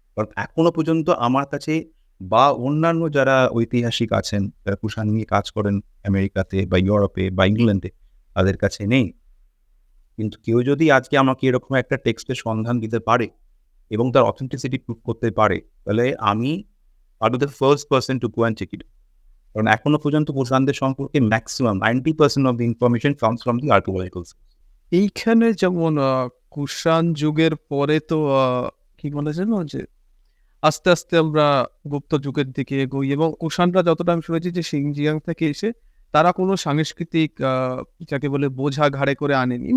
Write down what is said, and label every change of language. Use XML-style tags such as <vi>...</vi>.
<bn>কারণ এখনো পর্যন্ত আমার কাছে বা অন্যান্য যারা ঐতিহাসিক আছেন, যারা কুষাণ নিয়ে কাজ করেন আমেরিকাতে বা ইউরোপে বা ইংল্যান্ডে, তাদের কাছে নেই। কিন্তু কেউ যদি আজকে আমাকে এরকম একটা টেক্সটের সন্ধান দিতে পারে এবং তার অথেন্টিসিটি প্রুভ করতে পারে, তাহলে আমি</bn> <en>I'll be the first person to go and check it.</en> <bn>কারণ এখনো পর্যন্ত কুষাণদের সম্পর্কে</bn> <en>Maximum 90% of the information comes from the archaeological source.</en> <bn>এইখানে যেমন কুষাণ যুগের পরে তো কি বলে যেন যে আস্তে, আস্তে আমরা গুপ্ত যুগের দিকে এগোই এবং কুষাণরা যতটা আমি শুনেছি যে শিনজিয়াং থেকে এসে তারা কোনো সাংস্কৃতিক যাকে বলে বোঝা ঘাড়ে করে আনেনি।</bn>